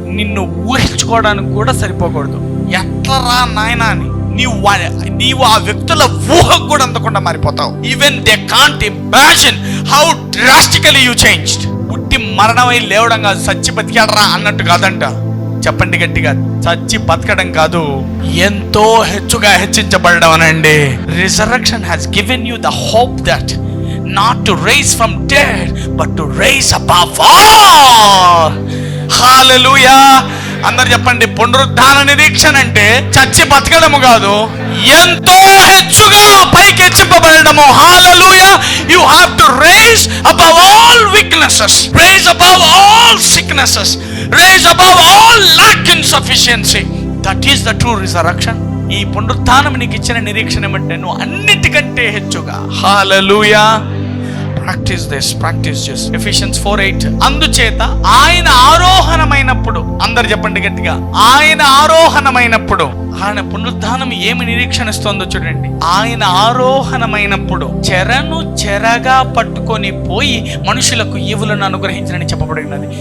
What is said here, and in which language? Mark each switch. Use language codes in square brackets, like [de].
[te] నిన్ను ఊహించుకోవడానికి కూడా సరిపోకూడదు. ఎట్లా రా నాయనా అని నీవు ఆ వ్యక్తుల ఊహకు కూడా అందకుండా మారిపోతావు. [en] Even they can't imagine how drastically you changed. [te] పుట్టి మరణమై లేవడం కాదు, చచ్చి బతికాడరా అన్నట్టు కాదంట. చెప్పండి గట్టిగా, చచ్చి బతకడం కాదు, ఎంతో హెచ్చుగా హెచ్చించబడడం అనండి. [en] Resurrection has given you the hope that not to raise from dead but to raise above all. [te] hallelujah. అందరు చెప్పండి. పునరుద్ధాన నిరీక్షణ అంటే చచ్చి బతకడము కాదు, ఎంతో హెచ్చుగా పైకి హెచ్చింపబడము. hallelujah. [en] You have to raise above all weaknesses, raise above all sicknesses, raise above all lack insufficiency. That is the true resurrection. [te] ఈ పునరుద్ధానం నీకు ఇచ్చిన నిరీక్షణ ఏమంటే నువ్వు అన్నిటికంటే హెచ్చుగా. హల్లెలూయా. [en] Practice this, practice this. [te] Ephesians 4:8 అందుచేత ఆయన ఆరోహణమైనప్పుడు, అందరు చెప్పండి గట్టిగా, ఆయన ఆరోహణమైనప్పుడు. ఆయన పునరుద్ధానం ఏమి నిరీక్షణ ఇస్తుందో చూడండి. ఆయన ఆరోహణమైనప్పుడు చెరను చెరగా పట్టుకొని పోయి మనుషులకు ఈవులను అనుగ్రహించనని చెప్పబడినది.